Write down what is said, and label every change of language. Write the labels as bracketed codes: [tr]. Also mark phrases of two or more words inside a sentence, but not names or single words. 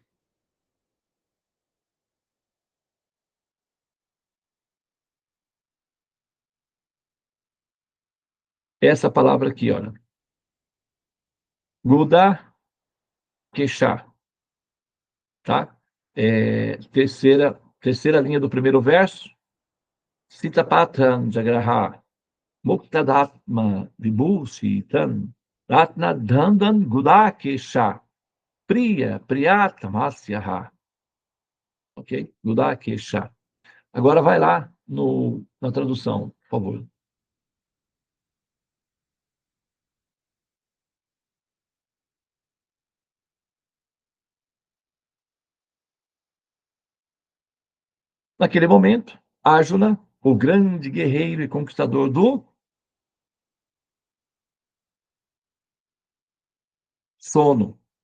[pt] Essa palavra aqui, olha. Guda Kesha, tá? Terceira linha do primeiro verso. [sa] Sitapatram Jagraha, Muktadatma Vibhusitan, Ratna Dandan Guda Kesha, Priyatamasyaha. [pt] Ok? Guda Kesha. Agora vai lá na tradução, por favor. Naquele momento, Arjuna, o grande guerreiro e conquistador do sono.